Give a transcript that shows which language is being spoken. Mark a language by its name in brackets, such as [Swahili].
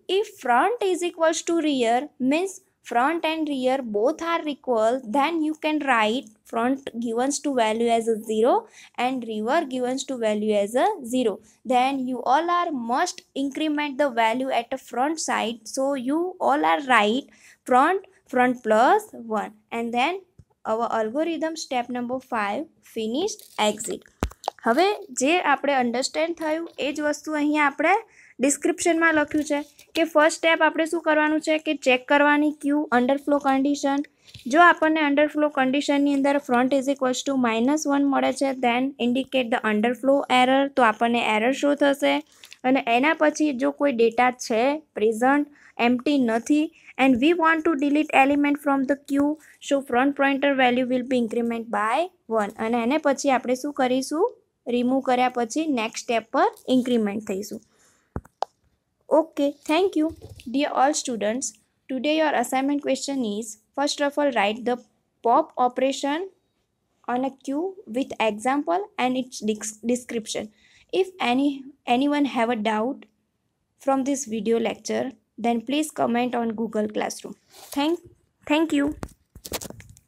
[English] If front is equals to rear, means front and rear both are equal, then you can write front given to value as a 0 and rear given to value as a 0. Then you all are must increment the value at the front side. So you all are write front +1 and then our algorithm step number 5 finished exit. [Gujarati] હવે જે આપણે understand થયું એ જ વસ્તુ અહીંયા આપણે ડિસ્ક્રિપ્શનમાં લખ્યું છે કે ફર્સ્ટ સ્ટેપ આપણે શું કરવાનું છે કે ચેક કરવાની ક્યુ અંડરફ્લો કન્ડિશન. જો આપણને અંડરફ્લો કન્ડિશનની અંદર ફ્રન્ટ ઇઝ ઇક્વલ્સ ટુ -1 મળે છે, than indicate the underflow error. તો આપણને એરર શો થશે. અને એના પછી જો કોઈ ડેટા છે પ્રેઝન્ટ, એમ્પ્ટી નથી, [English] and we want to delete element from the queue, so front pointer value will be increment by 1. [Gujarati] અને એને પછી આપણે શું કરીશું? રિમૂવ કર્યા પછી નેક્સ્ટ સ્ટેપ પર ઇન્ક્રીમેન્ટ થઈશું. [English] Okay, thank you. Dear all students, today your assignment question is, first of all, write the pop operation on a queue with example and its description. If anyone have a doubt from this video lecture, then please comment on Google Classroom. Thank you.